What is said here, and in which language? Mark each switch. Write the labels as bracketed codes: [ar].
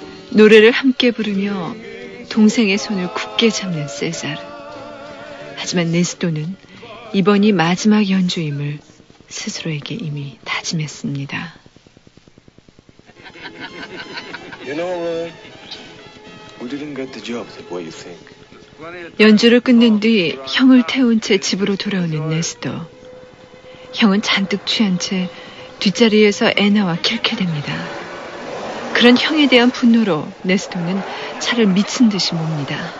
[ko] 노래를 함께 부르며 동생의 손을 굳게 잡는 세자르. 하지만 네스토는 이번이 마지막 연주임을 스스로에게 이미 다짐했습니다. [en] You know, we didn't get the job, what you think? [ko] 연주를 끝낸 뒤 형을 태운 채 집으로 돌아오는 네스토. 형은 잔뜩 취한 채 뒷자리에서 애나와 킬케댑니다. 그런 형에 대한 분노로 네스토는 차를 미친 듯이 몹니다.